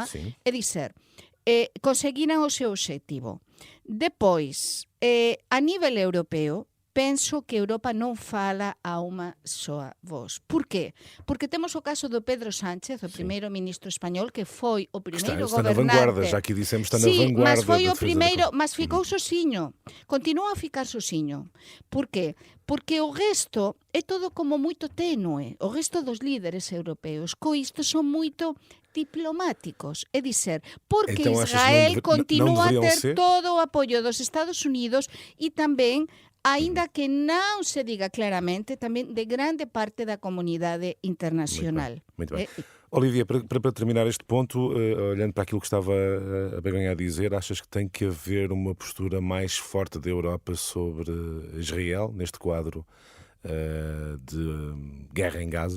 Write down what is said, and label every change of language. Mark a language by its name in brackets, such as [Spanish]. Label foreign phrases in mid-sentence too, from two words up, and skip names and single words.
[Galician] É dizer, conseguiran o seu obxectivo. Depois, a nivel europeo, penso que Europa non fala a unha soa voz. Por qué? Porque temos o caso do Pedro Sánchez, o primeiro ministro español, que foi o primeiro gobernante. Está [Portuguese] na vanguarda, já que dissemos, está na vanguarda. Mas foi o primeiro, mas ficou sozinho. Continúa a ficar sozinho. [Galician] Por qué? Porque o resto é todo como moito tenue. O resto dos líderes europeos co isto son moito diplomáticos. É dizer, porque [Portuguese] então, [Galician] Israel continúa a [Portuguese] ser? [Galician] ter todo o apoio dos Estados Unidos e tamén, aínda que non se diga claramente, tamén de grande parte da comunidade internacional. [Portuguese] Muito bem. Olivia, para terminar este ponto, olhando para aquilo que estava a Begonha a dizer, achas que tem que haver uma postura mais forte da Europa sobre Israel, neste quadro de guerra em Gaza?